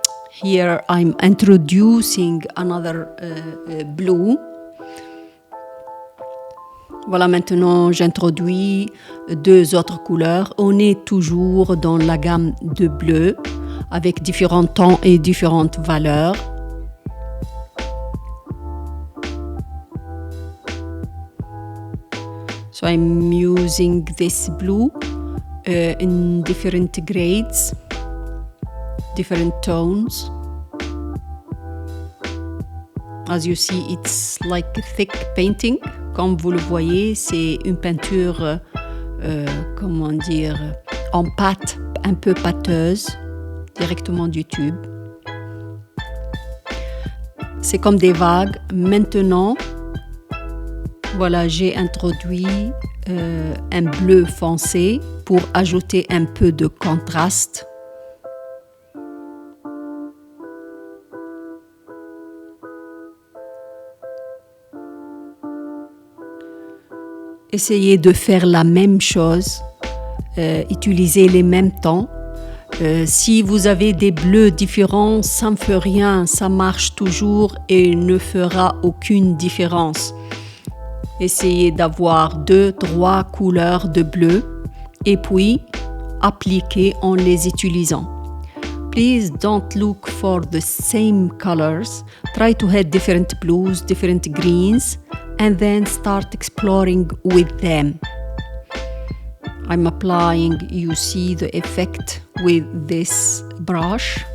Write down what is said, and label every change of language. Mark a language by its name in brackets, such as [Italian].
[English] Here I'm introducing another blue. [French] Voilà, maintenant j'introduis deux autres couleurs. On est toujours dans la gamme de bleu avec différents tons et différentes valeurs. So I'm using this blue in different grades, different tones. As you see, it's like a thick painting. Comme vous le voyez, c'est une peinture, en pâte, un peu pâteuse, directement du tube. c'est comme des vagues. Maintenant, voilà, j'ai introduit un bleu foncé pour ajouter un peu de contraste. Essayez de faire la même chose, utilisez les mêmes tons. Si vous avez des bleus différents, ça ne fait rien, ça marche toujours et ne fera aucune différence. Essayez d'avoir 2-3 couleurs de bleu et puis appliquez en les utilisant. [English] Please don't look for the same colors. Try to have different blues, different greens, and then start exploring with them. I'm applying, you see the effect with this brush.